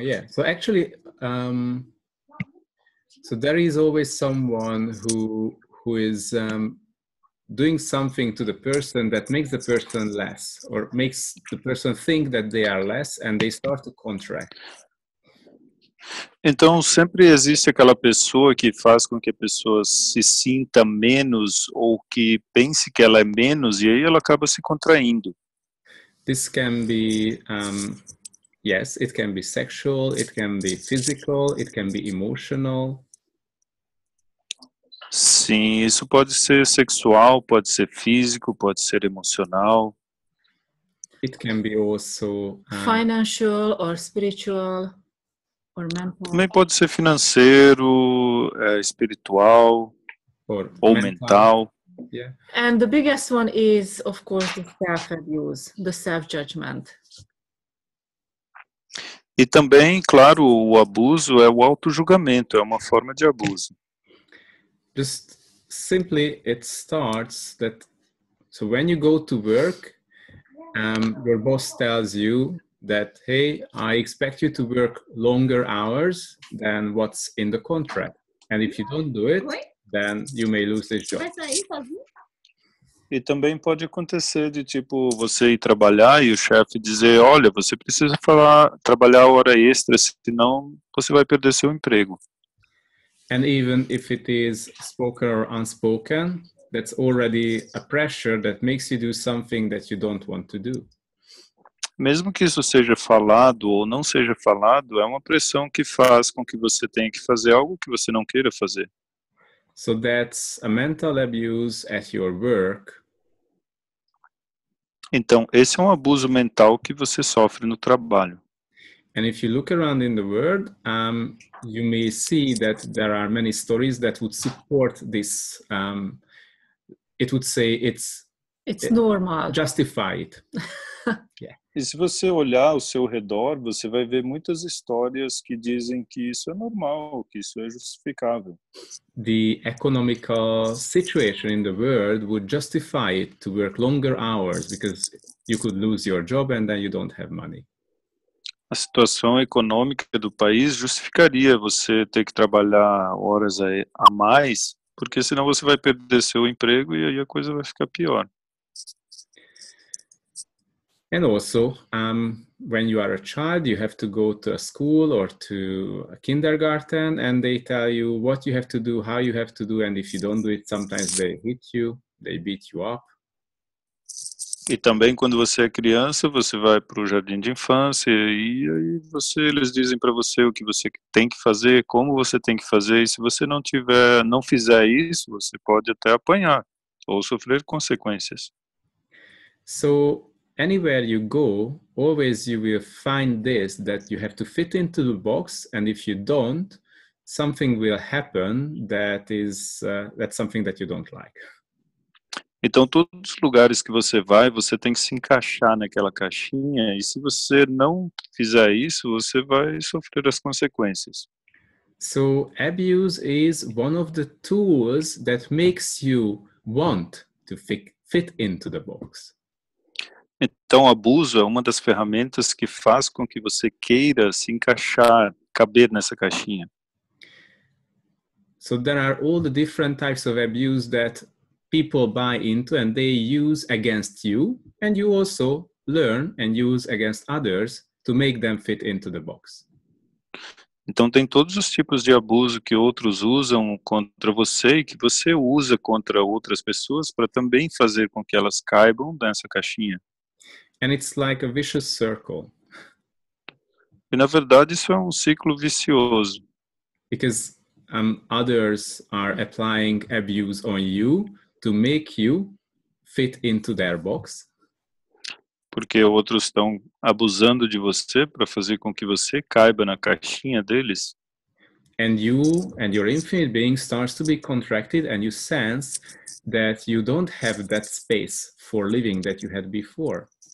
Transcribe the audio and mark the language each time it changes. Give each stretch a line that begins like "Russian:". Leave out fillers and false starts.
English: So actually, so there is always someone who is doing something to the person that makes the person less, or makes the person think that they are less, and they start to contract.
Portuguese: Então, sempre existe aquela pessoa que faz com que a pessoa se sinta menos ou que pense que ela é menos, e aí ela acaba se contraindo.
English: This can be, yes, it can be sexual, it can be physical, it can be emotional.
Portuguese: Sim, isso pode ser sexual, pode ser físico, pode ser emocional.
English: It can be also financial or spiritual or mental.
Portuguese: Também pode ser financeiro, espiritual ou mental.
English: Yeah. And the biggest one is, of course, the self-abuse, the self-judgment.
Portuguese: E também, claro, o abuso é o auto-julgamento, é uma forma de abuso.
English: Just simply, it starts that, so when you go to work, your boss tells you that, hey, I expect you to work longer hours than what's in the contract. And if you don't do it, then you may lose this job.
Portuguese: E também pode acontecer de, tipo, você ir trabalhar e o chefe dizer, olha, você precisa trabalhar hora extra, senão você vai perder seu emprego.
English: And even if it is spoken or unspoken, that's already a pressure that makes you do something that you don't want to do.
Portuguese: Mesmo que isso seja falado ou não seja falado, é uma pressão que faz com que você tenha que fazer algo que você não queira fazer.
English: So that's a mental abuse at your work.
Portuguese: Então, esse é um abuso mental que você sofre no trabalho.
English: And if you look around in the world, you may see that there are many stories that would support this. It would say it's normal. Justified. Yeah.
Portuguese: E se você olhar ao seu redor, você vai ver muitas histórias que dizem que isso é normal, que isso é justificável.
English: The economical situation in the world would justify it to work longer hours because you could lose your job and then you don't have money.
Portuguese: A situação econômica do país justificaria você ter que trabalhar horas a mais, porque senão você vai perder seu emprego e aí a coisa vai ficar pior.
English: And also, when you are a child, you have to go to a school or to a kindergarten, and they tell you what you have to do, how you have to do, and if you don't do it, sometimes they hit you, they beat you up.
Portuguese: E também quando você é criança, você vai para o jardim de infância e aí eles dizem para você o que você tem que fazer, como você tem que fazer, e se você não fizer isso, você pode até apanhar ou sofrer consequências.
English: So anywhere you go, always you will find this, that you have to fit into the box, and if you don't, something will happen that's something that you don't like.
Portuguese: Então, todos os lugares que você vai, você tem que se encaixar naquela caixinha, e se você não fizer isso, você vai sofrer as consequências.
English: So abuse is one of the tools that makes you want to fit into the box.
Portuguese: Então, abuso é uma das ferramentas que faz com que você queira se encaixar, caber nessa caixinha.
English: So there are all the different types of abuse that people buy into and they use against you, and you also learn and use against others to make them fit into the box.
Portuguese: Então tem todos os tipos de abuso que outros usam contra você e que você usa contra outras pessoas para também fazer com que elas caibam nessa caixinha.
English: And it's like a vicious circle.
Portuguese: E na verdade isso é um ciclo vicioso.
English: Because others are applying abuse on you to make you fit into their box.
Portuguese: Porque outros estão abusando de você para fazer com que você caiba na caixinha deles.
English: And you and your infinite being starts to be contracted and you sense that you don't have that space for living that you had before.